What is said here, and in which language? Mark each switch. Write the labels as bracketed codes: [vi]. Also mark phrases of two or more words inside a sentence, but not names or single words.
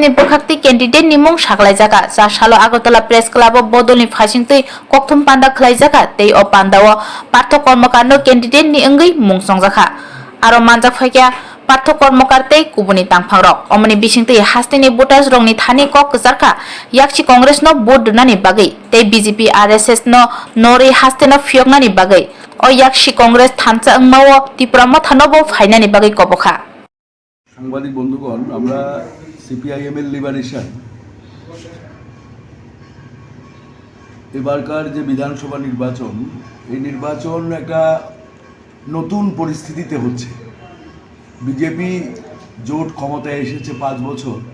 [trk] ni berkhakti candidate ni mung saklaijaka sa halo Agartala Press Club bodolni phasingtei Koktwma panda khlaijaka tei o pandao Koktwma candidate ni engai mungsangjaka aro manjak phaikya Koktwma kubuni tangphangrok omoni bisingtei hasteni voters rokni thani kok kjarka yakchi congress no vote donani bagai tei BJP RSS no nori hasteno phiyoknani bagai o yakchi congress thancha angmao Tripura thanobo phainani bagai kobokha [bn] সাংবাদিক বন্ধুগণ আমরা সিপিআইএম এর লিবারেশন এবারকার যে বিধানসভা নির্বাচন এই নির্বাচন একটা নতুন পরিস্থিতিতে হচ্ছে বিজেপি জোট ক্ষমতায় এসেছে 5 বছর